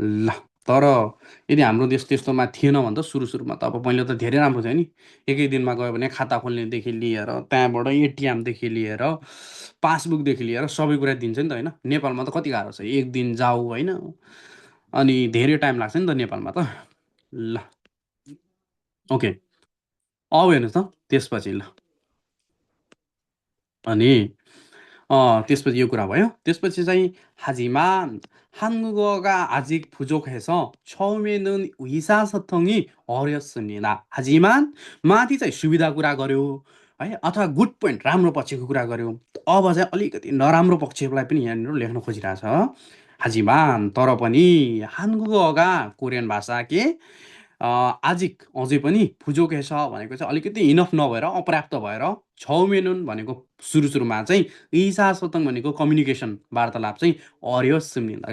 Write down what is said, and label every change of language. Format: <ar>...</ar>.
<ne>ल तर यदि हाम्रो देश त्यस्तोमा थिएन भने त सुरुमा त अब पहिले त धेरै राम्रो थियो नि एकै दिनमा गयो भने खाता खोल्नेदेखि लिएर त्यहाँबाट एटिएमदेखि लिएर पासबुकदेखि लिएर सबै कुरा दिन्छ नि त होइन। नेपालमा त कति गाह्रो छ एक दिन जाऊ होइन अनि धेरै टाइम लाग्छ नि त नेपालमा त। ल ओके अब हेर्नुहोस् त त्यसपछि ल अनि त्यसपछि यो कुरा भयो। त्यसपछि चाहिँ</ne> <ko>하지만 한국어가 아직 부족해서 처음에는 의사소통이 어렵습니다.</ko> <ne>하지만 माथि चाहिँ सुविधा कुरा गर्यो है अथवा गुड पोइन्ट राम्रो पक्षको कुरा गर्यो अब चाहिँ अलिकति नराम्रो पक्षलाई पनि यहाँनिर लेख्न खोजिरहेछ। हाजिमान तर पनि</ne> <ko>한국어가 कोरियन</ko> <ne>भाषा के आजिक अझै पनि 부족해서 भनेको चाहिँ अलिकति इनफ नभएर अपर्याप्त भएर 처음에는 भनेको सुरुमा चाहिँ 의사소통 भनेको कम्युनिकेसन वार्तालाप चाहिँ 어려웠습니다.</ne>